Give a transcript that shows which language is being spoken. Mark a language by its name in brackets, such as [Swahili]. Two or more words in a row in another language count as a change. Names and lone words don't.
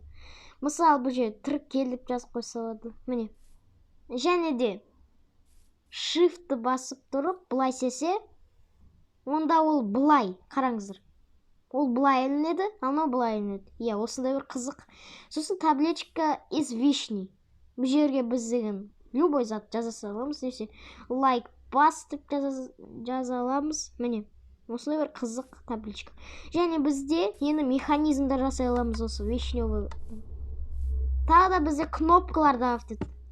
[Kazakh] Мысалы бұл жерде тіркел деп жазып қойса болады. Міне. Және де shift басып тұрып, былай сесе, онда ол былай, қараңыздар. Ол былай ілінеді, анау былай ілінеді. Иә, осындай бір қызық. Сосын [Russian] табличка из вишни. [Kazakh] Бұл жерге біз деген любой зат жаза аламыз. Немесе лайк бас деп жаза аламыз. Міне, осындай бір қызық табличка. Және бізде енді механизмдар жасай аламыз осы вишневый. Тағы да бізде кнопкалар дават етті.